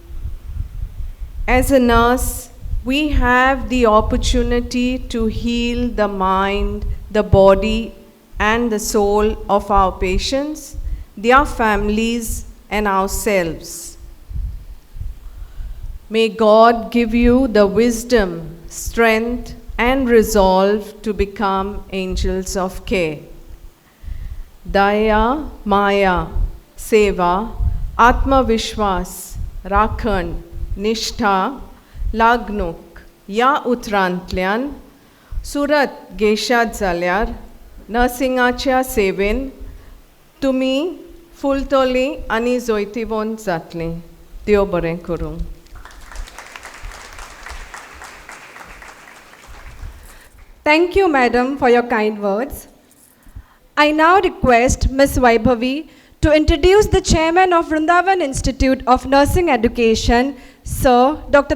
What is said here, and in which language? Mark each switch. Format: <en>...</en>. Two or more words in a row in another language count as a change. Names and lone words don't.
<en>As a nurse, we have the opportunity to heal the mind, the body, and the soul of our patients, their families, and ourselves. May God give you the wisdom, strength, and resolve to become angels of care.</en> <kok>दया, माया, सेवा, आत्मविश्वास, राखण, निश्ठा, लागणूक, या उतरांतल्यान सुरत गेशात जाल्यार नर्सिंगाच्या सेवेन तुमी फुलतोली आनी जोयतीवंत जातलीं. देव बरें करूं.</kok> <en>Thank you, madam, for your kind words. I now request Ms. Vaibhavi to introduce the chairman of Vrundavan Institute of Nursing Education, Sir Dr.</en>